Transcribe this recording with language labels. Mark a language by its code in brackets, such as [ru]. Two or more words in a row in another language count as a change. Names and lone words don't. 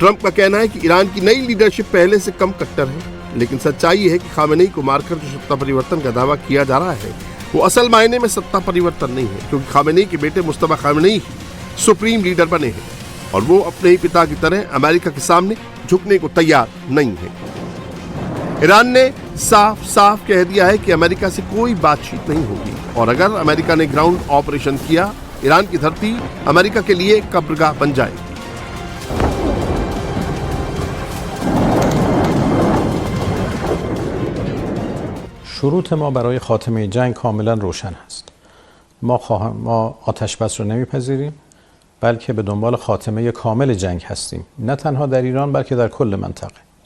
[hi] ट्रंप का कहना है कि ईरान की नई लीडरशिप पहले से कम कट्टर है, लेकिन सच्चाई ये है कि खामेनेई को मारकर जो सत्ता परिवर्तन का दावा किया जा रहा है वो असल मायने में सत्ता परिवर्तन नहीं है, क्योंकि खामेनेई के बेटे मुस्तफा खामेनेई ही [en] supreme leader [hi] बने हैं और वो अपने ही पिता की तरह अमेरिका के सामने झुकने को तैयार नहीं है। ईरान ने साफ साफ कह दिया है कि अमेरिका से कोई बातचीत नहीं होगी और अगर अमेरिका ने [en] ground operation [hi] किया, ईरान की धरती अमेरिका के लिए कब्रगाह बन जाएगी। [fa] شروط ما برای خاتمه جنگ کاملا روشن است. ما آتش بس رو نمیپذیریم، بلکه به دنبال خاتمه کامل جنگ هستیم، نه تنها در ایران بلکه در کل منطقه.